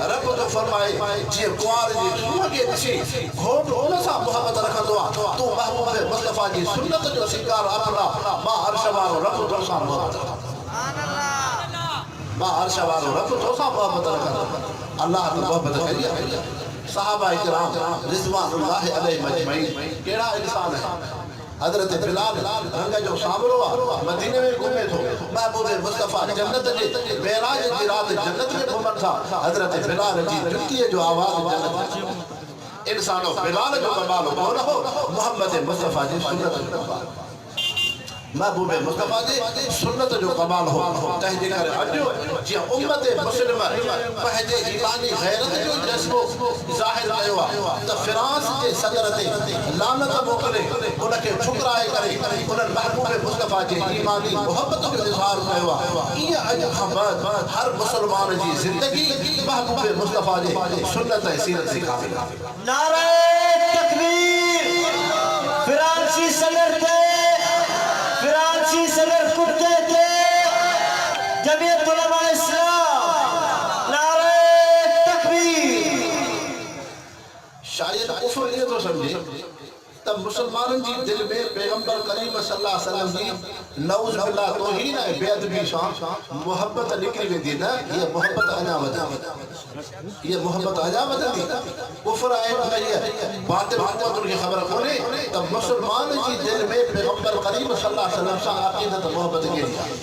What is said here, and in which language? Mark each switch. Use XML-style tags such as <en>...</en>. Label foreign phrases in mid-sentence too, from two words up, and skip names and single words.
<sd>रब तो फरमाए जीअं कुंवार जे सूंह खे ॾिसी घोट उन सां मोहब्बत रखंदो आहे तू महबूब मुस्तफा जी सुन्नत जो सीगार अपना मां अर्श वारो रब तोसां मोहब्बत मां अर्श वारो रब तोसां मोहब्बत रखंदो। अल्लाह की मोहब्बत करी आहे। सहाबा इकराम</sd> <ar>رضوان الله عليهم أجمعين</ar> <sd>कहिड़ा इंसान है। हजरत बिलाल रंग जो सामरो आहे मदीने में घूमे थो महबूब मुस्तफा जन्नत जे मेराज जी रात जन्नत में घुमन था। हजरत बिलाल जी जुत्तीअ जो आवाज़ जन्नत में इंसानो बिलाल जो कमाल हो न हो मोहम्मद मुस्तफा जी सुन्नत जो कमाल महबूब मुस्तफा जी सुन्नत जो कमाल हो। तंहिंजे करे अॼु जीअं उम्मत मुस्लिम पंहिंजे ईमानी गैरत जो जज़्बो ज़ाहिर कयो आहे त फ्रांस जे सदर ते लानत मोकिले उनखे ठुकराए करे उन्हनि महबूब मुस्तफा जे ईमानी मोहब्बत जो इज़हार कयो आहे। ईअं अॼु खां बाद हर मुसलमान जी ज़िंदगी महबूब मुस्तफा जे सुन्नत ऐं सीरत जी काबिल आहे।</sd> <ur>نعرۂ تکبیر.</ur> <sd>फ्रांसी सदर थे फ्रांसी सदर कुत्ते थे जमीयत उलमा इस्लाम</sd> <ur>نعرۂ تکبیر. شاید کفر یہ تو سمجھے تب مسلمانوں</ur> <sd>जी दिल में पैगंबर करीम</sd> <ar>صلى الله عليه وسلم</ar> <sd>जी</sd> <ar>نعوذ بالله</ar> <sd>तौहीन ऐं बेअदबी सां मोहब्बत निकिरी वेंदी न ये मोहब्बत अञा वधंदी ये मोहब्बत अञा वधंदी। कुफर आहे भई बातिल हुकूमत खे ख़बर कोन्हे त मुसलमान जी दिल में पैगंबर करीम</sd> <ar>صلى الله عليه وسلم</ar> <sd>सां अक़ीदत मोहब्बत कहिड़ी आहे।</sd>